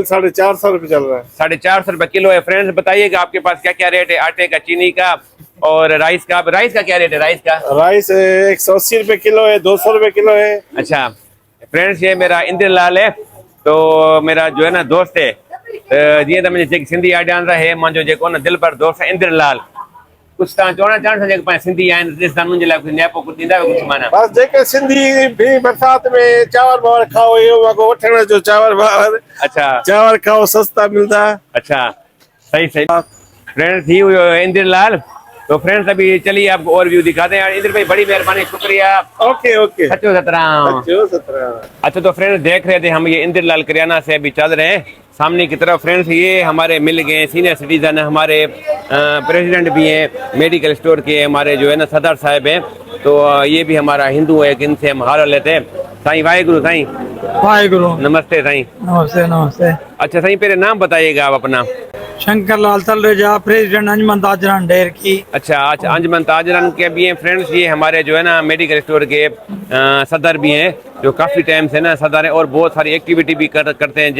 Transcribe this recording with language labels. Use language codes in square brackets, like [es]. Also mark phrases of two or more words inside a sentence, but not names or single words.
[hi] ऑयल 450 रुपए चल रहा है। 450 रुपए किलो है। फ्रेंड्स बताइएगा आपके पास क्या क्या रेट है आटे का, चीनी का और राइस का? राइस का क्या रेट है? राइस का राइस 180 रुपए किलो है, 200 रुपए किलो है। अच्छा फ्रेंड्स ये मेरा इंद्रलाल है, तो मेरा जो है ना दोस्त है, [sd] जीअं त मुंहिंजे सिंधी आॾियां है मुंहिंजो जेको न दिल पर दोस्त है इंद्रलाल। कुछ तव्हां चवणु चाहींदा जेके पंहिंजा सिंधी आहिनि राजस्थान मुंहिंजे लाइ कुझु नियापो कुझु ॾींदा कुझु माना? बस जेके सिंधी भी बरसात में चावल बावर खाओ, इहो वॻो वठण जो चावल बावर। [hi] अच्छा चावल खाओ, सस्ता मिलता। अच्छा सही सही। फ्रेंड्स थी हुई इंद्रलाल। तो फ्रेंड्स अभी चलिए आपको और व्यू दिखाते हैं। इंद्र भाई बड़ी मेहरबानी, शुक्रिया। ओके ओके। [sd] सचो सतराम। सचो सतराम। [hi] अच्छा तो फ्रेंड्स देख रहे थे हम ये इंद्रलाल करियाना से अभी चल रहे हैं सामने की तरफ। फ्रेंड्स ये हमारे मिल गए [en] senior citizen, [hi] हमारे प्रेसिडेंट भी हैं [en] medical store [hi] के, हमारे जो है ना सदर साहब हैं। तो ये भी हमारा हिंदू है, इनसे हम हाल लेते हैं। साईं वाहेगुरु। साईं वाहेगुरु। नमस्ते साईं। नमस्ते नमस्ते। अच्छा साईं पहले नाम बताइएगा आप अपना। शंकर लाल तलरेजा, प्रेसिडेंट अंजमन ताजरान डेयर की। अच्छा अंजमन ताजरान के भी हैं फ्रेंड्स। ये हमारे जो है ना [en] medical store [hi] के सदर भी हैं, जो काफ़ी टाइम से ना सदर हैं और बहुत सारी एक्टिविटी भी करते हैं।